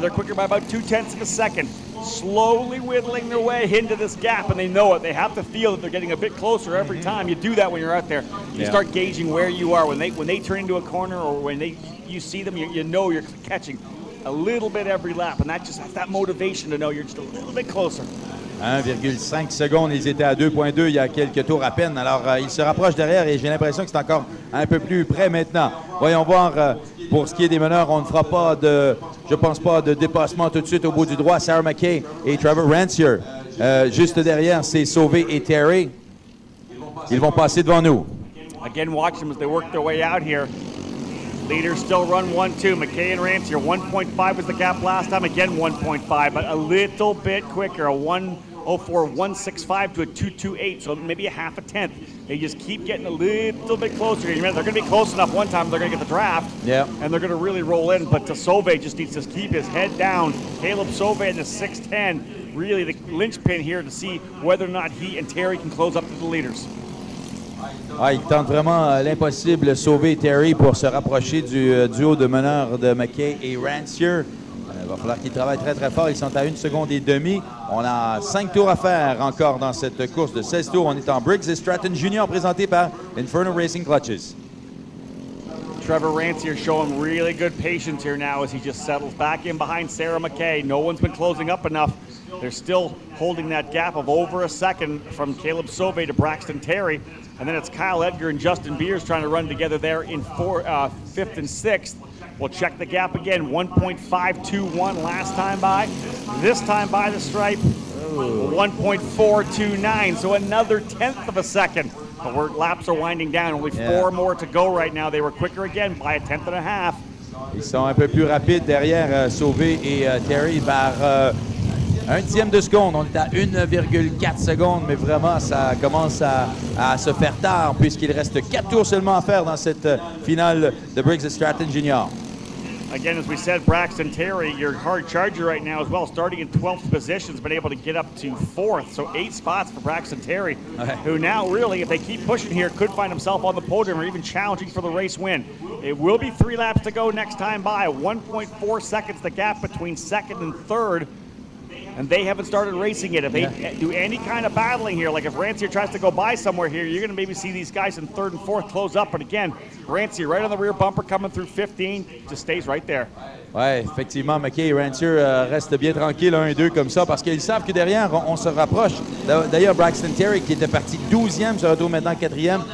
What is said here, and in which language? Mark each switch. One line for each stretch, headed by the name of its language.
English: They're quicker by about 0.2 of a second. Slowly whittling their way into this gap, and they know it. They have to feel that they're getting a bit closer every time. You do that when you're out there. You start gauging where you are. When they turn into a corner or when you see them, you know you're catching a little bit every lap, and that's that motivation to know you're just a little bit closer.
French: 1,5 secondes, ils étaient à 2,2 il y a quelques tours à peine. Alors, ils se rapprochent derrière et j'ai l'impression que c'est encore un peu plus près maintenant. Voyons voir, pour ce qui est des meneurs, on ne fera pas je pense pas, de dépassement tout de suite au bout du droit. Sarah McKay et Trevor Rancier Juste derrière, c'est Sauvé et Terry. Ils vont passer devant nous.
English: Again, watch them as they work their way out here. Leaders still run 1-2. McKay and Rancier, 1.5 was the gap last time. Again, 1.5, but a little bit quicker. A 1:04, 1:65 to a 2:28, so maybe a half a tenth. They just keep getting a little bit closer. You remember, they're going to be close enough one time, they're going to get the draft, and they're going to really roll in. But Sauvé just needs to keep his head down. Caleb Sauvé in the 6'10", really the linchpin here to see whether or not he and Terry can close up to the leaders.
French: Il tente vraiment l'impossible, Sauvé et Terry, pour se rapprocher du duo de meneurs de McKay et Rancier. Il va falloir qu'ils travaillent très, très fort. Ils sont à 1 seconde et demie. On a 5 tours à faire encore dans cette course de 16 tours. On est en Briggs et Stratton Jr. présenté par Inferno Racing Clutches.
English: Trevor Rancier showing really good patience here now as he just settles back in behind Sarah McKay. No one's been closing up enough. They're still holding that gap of over a second from Caleb Sauvé to Braxton Terry. And then it's Kyle Edgar and Justin Beers trying to run together there in 5th and 6th. We'll check the gap again, 1.521 last time by. This time by the stripe, 1.429, so another tenth of a second. But laps are winding down, only 4 more to go right now. They were quicker again by a tenth and a half.
French: Ils sont un peu plus rapides derrière Sauvé et Terry par 1/10 de seconde. On est à 1,4 secondes, mais vraiment, ça commence à se faire tard puisqu'il reste 4 tours seulement à faire dans cette finale de Briggs & Stratton Jr.
English: Again, as we said, Braxton Terry, your hard charger right now as well, starting in 12th position, has been able to get up to 4th. So 8 spots for Braxton Terry, who now really, if they keep pushing here, could find himself on the podium or even challenging for the race win. It will be 3 laps to go next time by. 1.4 seconds the gap between 2nd and 3rd. And they haven't started racing yet. If they do any kind of battling here, like if Rancier tries to go by somewhere here, you're going to maybe see these guys in 3rd and 4th close up. But again, Rancier right on the rear bumper coming through 15, just stays right there.
French: Oui, effectivement, McKay et Rancier restent bien tranquilles 1 et 2 comme ça parce qu'ils savent que derrière, on se rapproche. D'ailleurs, Braxton Terry, qui était parti 12e, se retrouve maintenant 4e.